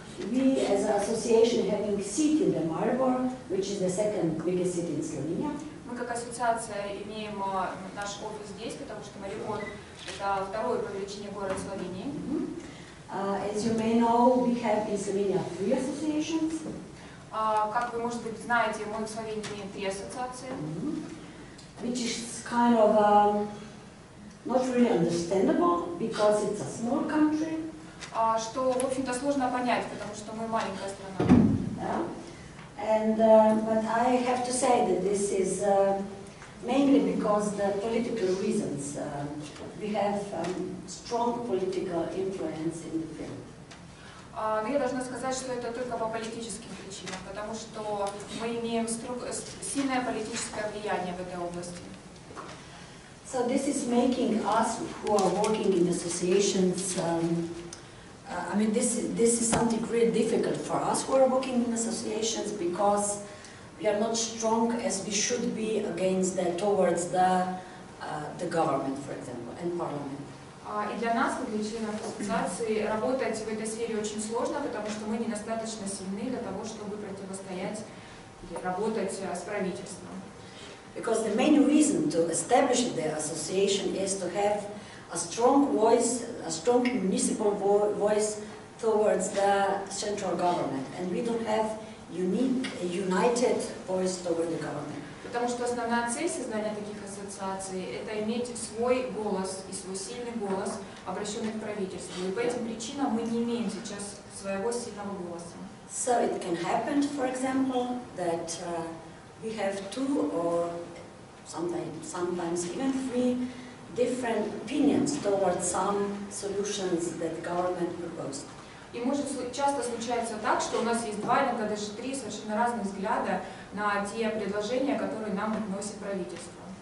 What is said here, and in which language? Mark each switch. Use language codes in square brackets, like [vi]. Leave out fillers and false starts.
[en] We, as an association, having a seat in the Maribor, which is the second biggest city in Slovenia. [ru] Мы как ассоциация имеем наш офис здесь, потому что Марибор это второй по величине город Словении. [en] As you may know, we have in Slovenia 3 associations. [ru] Как вы, может быть, знаете, мы в Словении имеем 3 ассоциации. [en] Which is kind of not really understandable because it's a small country. [ru] Что, в общем-то, сложно понять, потому что мы маленькая страна. [en] And but I have to say that this is mainly because the political reasons. We have strong political influence in the field. [ru] Но я должна сказать, что это только по политическим причинам, потому что мы имеем сильное политическое влияние в этой области. [en] So this is making us who are working in associations. I mean, this is something really difficult for us who are working in associations because we are not strong as we should be against towards the government, for example, and parliament. [ru] И для нас, как для членов ассоциации, работать в этой сфере очень сложно, потому что мы недостаточно сильны для того, чтобы противостоять или работать с правительством. [en] Because the main reason to establish the association is to have a strong voice, a strong municipal voice towards the central government, and we don't have a united voice toward the government. [ru] Потому что основная цель создания таких ассоциаций – это иметь свой голос и свой сильный голос, обращенный к правительству. И по этим причинам мы не имеем сейчас своего сильного голоса. [en] So it can happen, for example, that we have 2 or sometimes even 3 different opinions towards some solutions that government proposed. [ru] И может часто случается так, что у нас есть 2, иногда даже 3 совершенно разных взгляда на те предложения, которые нам вносит правительство.